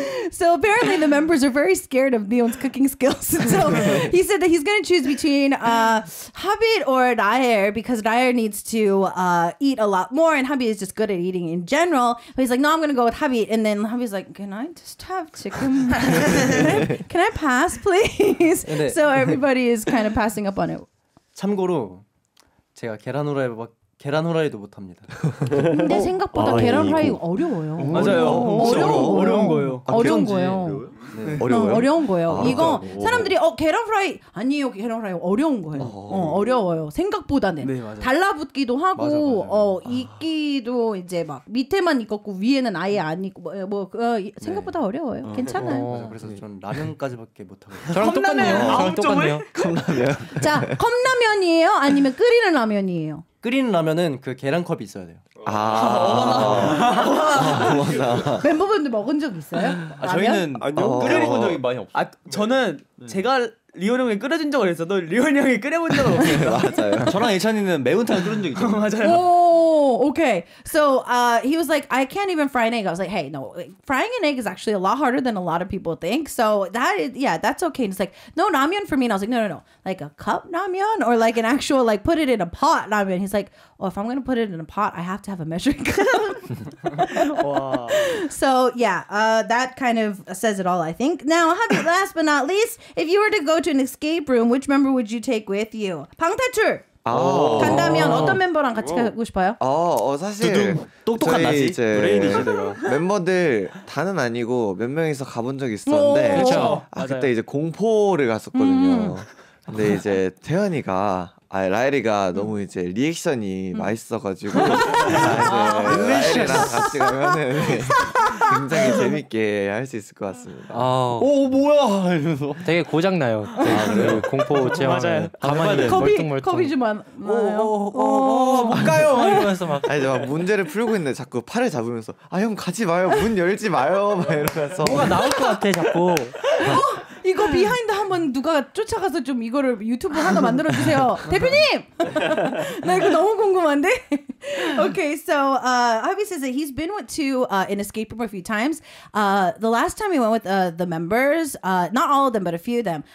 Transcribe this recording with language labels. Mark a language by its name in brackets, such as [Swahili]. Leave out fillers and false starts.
[English] So apparently the members are very scared of Leon's cooking skills. So he said that he's going to choose between Habit or Daher because Daher needs to eat a lot more and Habit is just good at eating in general. But he's like, no, I'm going to go with Habit. And then Habit's like, can I just have chicken? Can I pass, please? So everybody is kind of passing up on it. [Korean] 참고로 제가 계란 후라이도 못합니다. 근데 생각보다 계란 후라이 어려워요. 맞아요. 어려운 거예요. 어려운 거예요. 어려워요? 어려운 거예요. 이거 사람들이 계란 프라이 아니에요. 계란 프라이 어려운 거예요. 어려워요. 생각보다는. 네, 맞아요. 달라붙기도 하고 맞아. 익기도 이제 막 밑에만 익었고 위에는 아예 안 익고 생각보다 어려워요. 괜찮아요. 그래서 전 라면까지밖에 못하거든요. 저랑 똑같네요. 컵라면. 자, 컵라면이에요? 아니면 끓이는 라면이에요? 끓이는 라면은 그 계란컵이 있어야 돼요. 멤버분들 먹은 적 있어요? 저희는 끓여본 적이 많이 없어요. 저는 제가 리온 형이 끓여준 적은 있어도 리온 형이 끓여본 적은 없어요. 맞아요. 저랑 예찬이는 매운탕을 끓인 적 있죠. 맞아요. [English] Oh, okay. So he was like, I can't even fry an egg. I was like, hey, no, frying an egg is actually a lot harder than a lot of people think. So that's okay. And it's like, no ramen for me. And I was like, no. Like a cup ramen or like an actual, like put it in a pot ramen. He's like, oh, if I'm going to put it in a pot, I have to have a measuring cup. Wow. So that kind of says it all, I think. Now, last but not least, if you were to go to an escape room, which member would you take with you? [Korean] 방탈출! 간다면 어떤 멤버랑 같이 가고 싶어요? 사실 똑똑한 나지? 이제 브레인이지 내가. 멤버들 다는 아니고 몇 명이서 가본 적이 있었는데 그렇죠. 그때 이제 공포를 갔었거든요. 근데 이제 태연이가 라엘이가 너무 이제 리액션이 맛있어가지고 라엘이랑 같이 가면은 굉장히 재밌게 할 수 있을 것 같습니다. 뭐야 이러면서 되게 고장 나요. 그 공포 체험하면 가만히 겁이 좀 많아요. 못 가요. 이러면서 막 이제 막 문제를 풀고 있는데 자꾸 팔을 잡으면서 형 가지 마요, 문 열지 마요 막 이러면서 뭐가 나올 것 같아 자꾸. 이거 비하인드 한번 누가 쫓아가서 좀 이거를 유튜브 하나 만들어 주세요. 대표님. 나 이거 너무 궁금한데. [English] Okay, so Habi says that he's been to an escape room a few times. The last time he went with the members, not all of them, but a few of them.